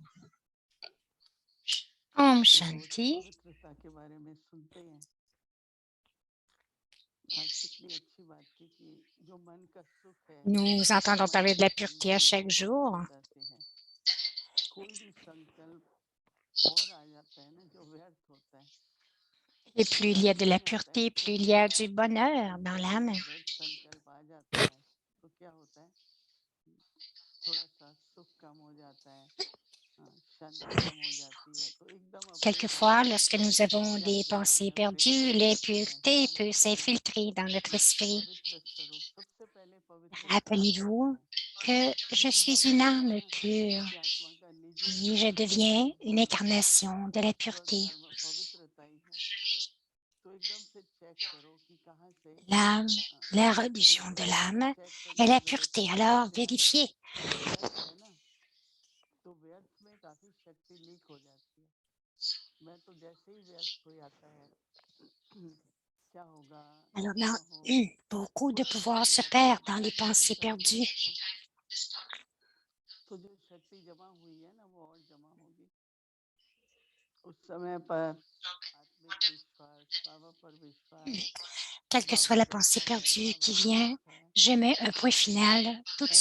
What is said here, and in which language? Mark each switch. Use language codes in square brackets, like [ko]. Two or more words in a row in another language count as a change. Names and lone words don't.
[hi] Om रोज Shanti. पवित्रता के बारे में सुनते हैं। आज कितनी अच्छी बात थी कि जो मन का सुख है [fr] Nous [hi] वो [fr] entendons [hi] मन [fr] parler de [hi] की [fr] la pureté à [hi] शांति और [fr] chaque jour. [hi] पवित्रता से है। कोई भी संकल्प और आ जाता है ना जो व्यर्थ होता है, [fr] Et plus il y a [hi] व्यर्थ [fr] de la [hi] नहीं आता है, [fr] pureté, plus il y [hi] थोड़ा [fr] a du bonheur dans l'âme. [hi] व्यर्थ संकल्प आ जाता है तो क्या होता है, थोड़ा सा सुख कम हो जाता है, शांति कम हो जाती है, तो एकदम अपने [fr] Quelquefois, [hi] भीतर [fr] lorsque nous avons [hi] क्या [fr] des [hi] क्या [fr] pensées [hi] हमें प्रेरित [fr] perdues, [hi] करती है, [fr] l'impureté peut [hi] शांत रहना, [fr] s'infiltrer dans notre esprit. [hi] पवित्र स्वरूप। सबसे पहले पवित्रता आता है [fr] Rappelez-vous que je [hi] क्योंकि [fr] suis [hi] बाबा [fr] une [hi] कहते हैं [fr] âme [hi] ना [fr] pure [hi] कि आत्मा का निजी [fr] et je [hi] स्वरूप [fr] deviens une [hi] वो [fr] incarnation de la pureté. [hi] स्वधर्म पवित्रता ही है। तो एकदम से चेक करो कि कहाँ से [fr] L'âme, la religion de [hi] एकदम से [fr] l'âme [hi] चेक [fr] est [hi] करने की [fr] la [hi] जरूरत है [fr] pureté. [hi] कहाँ [fr] Alors, [hi] से आ रहा [fr] vérifiez. [hi] है। व्यर्थ है ना, तो व्यर्थ में काफी शक्ति लीक हो जाती है। मैं तो जैसे ही व्यर्थ कोई आता है क्या होगा, [fr] Alors [hi] क्यों [fr] là, [hi] हो, [fr] beaucoup de [hi] कुछ [fr] pouvoir [hi] समझ [fr] se [hi] आता [fr] perd [hi] है [fr] dans les pensées [hi] उनका [fr] perdues. [hi] सोच, तो जो शक्ति जमा हुई है ना वो और जमा होगी। उस समय पर आत्मिक विश्वास, बाबा पर विश्वास, [fr] Quelle que soit [hi] बाबा [fr] la pensée [hi] देखता है, [fr] perdue [hi] बाबा [fr] qui vient, [hi] साथ है, [fr] je mets un point final tout de